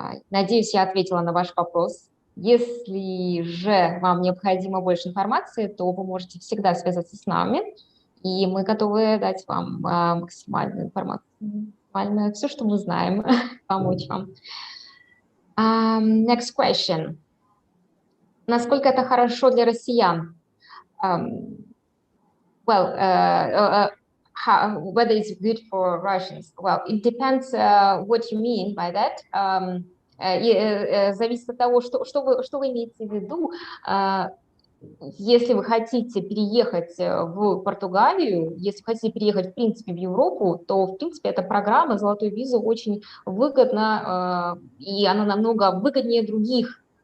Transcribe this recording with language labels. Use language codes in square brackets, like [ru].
[ru] Надеюсь, я ответила на ваш вопрос. Если же вам необходимо больше информации, то вы можете всегда связаться с нами, и мы готовы дать вам максимальную информацию, максимально все, что мы знаем, помочь вам. [en] Next question. [ru] Насколько это хорошо для россиян? [en] Whether it's good for Russians. Well, it depends what you mean by that. [ru] Зависит от того, что вы имеете в виду. Если вы хотите переехать в Португалию, если хотите переехать, в принципе, в Европу, то, в принципе, эта программа «Золотой визу» очень выгодна, и она намного выгоднее других